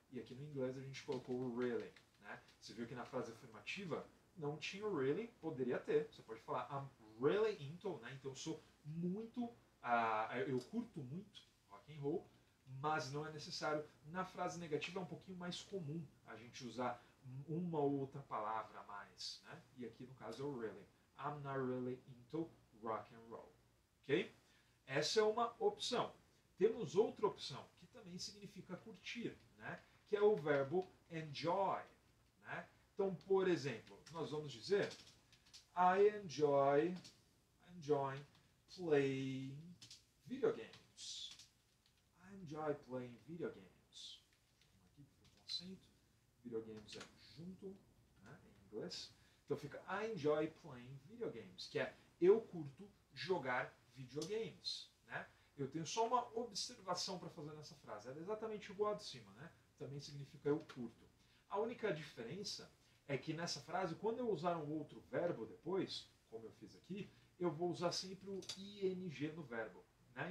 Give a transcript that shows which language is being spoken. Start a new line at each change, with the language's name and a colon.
Portuguese: E aqui no inglês a gente colocou o really, né? Você viu que na frase afirmativa não tinha o really, poderia ter. Você pode falar
English: I'm really into,
Portuguese: né? Então eu sou muito, eu curto muito rock and roll, mas não é necessário. Na frase negativa é um pouquinho mais comum a gente usar uma ou outra palavra a mais, né? E aqui no caso é o really.
English: I'm not really into rock and roll.
Portuguese: Ok? Essa é uma opção. Temos outra opção, que também significa curtir, né? Que é o verbo enjoy, né? Então, por exemplo, nós vamos dizer
English: I enjoy playing video games. I enjoy playing video games.
Portuguese: Aqui com acento. Video games é junto, né, em inglês. Então fica
English: I enjoy playing video games,
Portuguese: que é eu curto jogar videogames, né? Eu tenho só uma observação para fazer nessa frase. Ela é exatamente igual a de cima, né? Também significa eu curto. A única diferença é que nessa frase, quando eu usar um outro verbo depois, como eu fiz aqui, eu vou usar sempre o ing no verbo, né?